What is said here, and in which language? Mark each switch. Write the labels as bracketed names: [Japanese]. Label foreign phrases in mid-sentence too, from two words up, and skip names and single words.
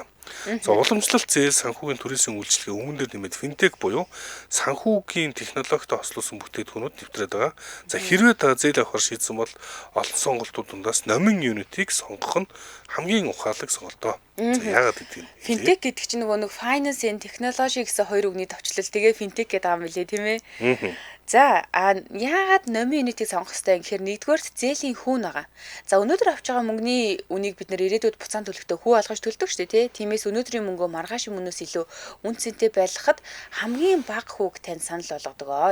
[Mongolian] За, уламжлалт зээл санхүүгийн төрийн үйлчилгээ өмнө дөр нэмээд финтек буюу санхүүгийн технологитой хослуулсан бүтээгдэхүүнүүд нэвтрээд байгаа. За, хэрвээ та зээл авахар шийдсэн бол олон сонголтууд дундаас номын юнитийг сонгох нь хамгийн ухаалаг сонголтоо. За, яагаад гэдэг юм? Финтек гэдэг чинь нэг [English] finance and technology [Mongolian] гэсэн хоёр үгний товчлол. Тэгээ финтек гэдэг юм билээ, тийм ээ? За, яагаад номын юнитийг сонгох хэрэгтэй гэхээр нэгдүгээр зээлийн хүүн байгаа. За, өнөөдөр авч байгаа мөнгөний үнийг бид нэр ирээдүйд буцаан төлөхдөө хүү алгаж төлдөг шүү дээ, тий? Тиймээс өнөөдрийн мөнгөө маргааш өмнөөс илүү үнцэнтэй байлгахад хамгийн бага хүүг тань санал болгодог.